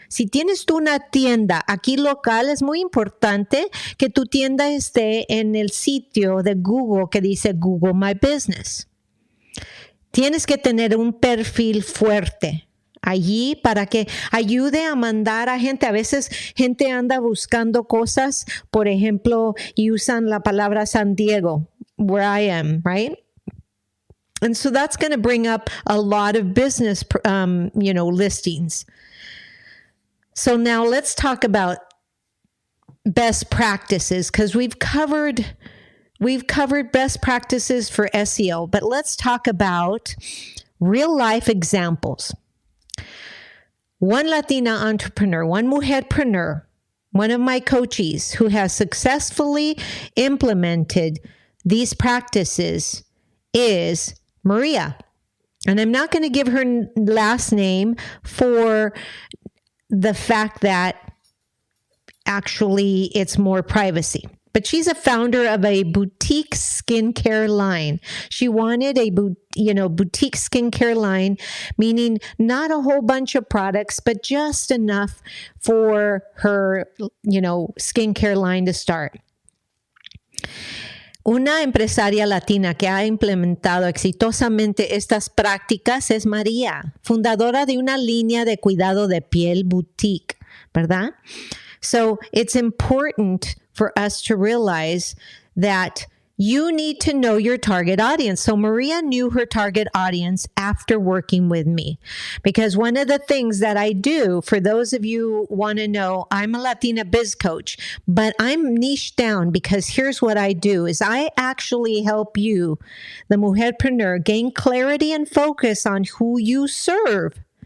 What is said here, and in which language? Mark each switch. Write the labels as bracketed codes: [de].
[es] Si tienes tú una tienda aquí local, es muy importante que tu tienda esté en el sitio de Google que dice Google My Business. Tienes que tener un perfil fuerte allí para que ayude a mandar a gente. A veces gente anda buscando cosas, por ejemplo, y usan la palabra San Diego, [en] where I am, right? And so that's going to bring up a lot of business, listings. So now let's talk about best practices, because we've covered best practices for SEO, but let's talk about real life examples. One Latina entrepreneur, one mujerpreneur, one of my coaches who has successfully implemented these practices is Maria. And I'm not going to give her last name for the fact that actually it's more privacy. But she's a founder of a boutique skincare line. She wanted a boutique skincare line, meaning not a whole bunch of products, but just enough for her, skincare line to start. [es] Una empresaria latina que ha implementado exitosamente estas prácticas es María, fundadora de una línea de cuidado de piel boutique, ¿verdad? [en] So it's important for us to realize that you need to know your target audience. So Maria knew her target audience after working with me, because one of the things that I do, for those of you who want to know, I'm a Latina biz coach, but I'm niche down, because here's what I do is I actually help you, the mujerpreneur, gain clarity and focus on who you serve